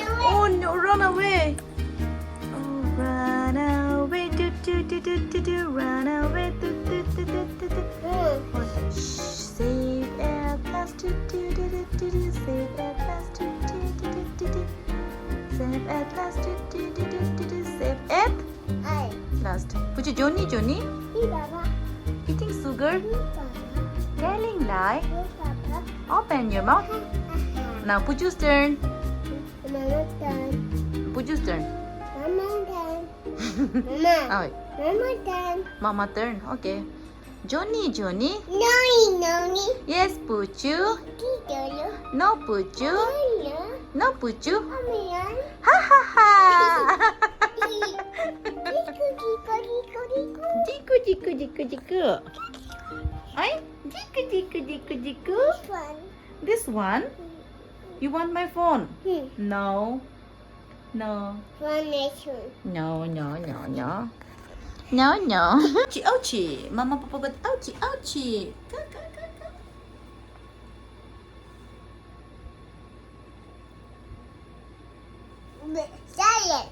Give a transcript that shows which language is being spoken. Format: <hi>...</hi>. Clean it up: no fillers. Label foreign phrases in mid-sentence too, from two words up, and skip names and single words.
<en>Oh no, run away. Oh, run away. Do, do, do, do, do, do. Run away. Do, do, do, do, do, do. Oh, shh. Save at last. Do, do, do, do, do, do. Save at last. Do, do, do, do, do, do. Save at last. Do, do, do, do, do, do. Save at Ay. last. Puju, Johnny, Johnny. Hey, Baba. Eating sugar. Hey, Baba. Telling lie. Hey, Baba. Open your mouth. Now Puju's turn. Mama done. Puju's turn. Mama done. Mama. Oh, wait. Mama done. Mama turn. Okay. Johnny, Johnny. Noni. Yes, Puju. Kidolo. No, Puju. Nona. No, Puju. Amiyan. Ha ha ha. Jiku, jiku, jiku, jiku. Ay, jiku, jiku, jiku, jiku. This one. This one? You want my phone? Hmm. No. No. One nation. No, no, no, no. No, no. Ouchie, ouchie. Mama, Papa got ouchie, ouchie. Go, go, go, go. Giant.</en>